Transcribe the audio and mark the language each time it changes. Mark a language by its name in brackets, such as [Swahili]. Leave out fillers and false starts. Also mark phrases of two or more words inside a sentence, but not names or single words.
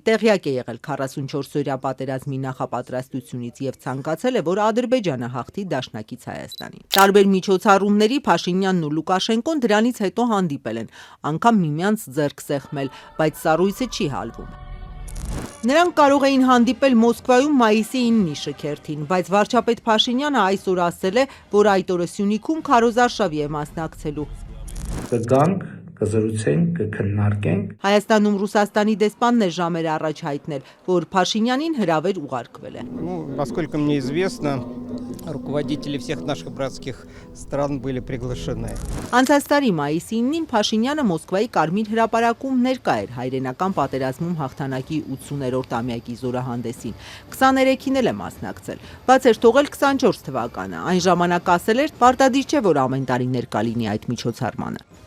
[Armenian] տեղյակ է եղել 44-օրյա պատերազմի նախապատրաստությունից եւ ցանկացել է, որ Ադրբեջանը հաղթի դաշնակից Հայաստանին։ Տարբեր միջոցառումների Փաշինյանն ու Լուկաշենկոն դրանից հետո հանդիպել են, անգամ միմյանց ձեռք սեղմել, բայց սառույցը չի հալվում։ Նրանք կարող էին հանդիպել Մոսկվայում մայիսի 9-ի շքերթին, բայց վարչապետ Փաշինյանը այսօր ասել է, որ այդ օրը Սյունիքում քարոզարշավի է մասնակցելու։ Կգանք կզրուցենք, կքննարկենք։ Հայաստանում Ռուսաստանի դեսպանն է ժամեր առաջ հայտնել, որ Փաշինյանին հրավեր ուղարկվել է։ [Russian] Насколько мне известно, руководители всех наших братских стран были приглашены. [Armenian] Անցած տարի մայիսի 9-ին Փաշինյանը Մոսկվայի Կարմիր հրապարակում ներկա էր հայրենական պատերազմում հաղթանակի 80-րդ ամյակի զորահանդեսին։ 23-ին էլ է մասնակցել։ Բաց էր թողել 24 թվականը։ Այն ժամանակ ասել էր, պարտադիր չէ, որ ամեն տարի ներկա լինի այդ միջոցառմանը։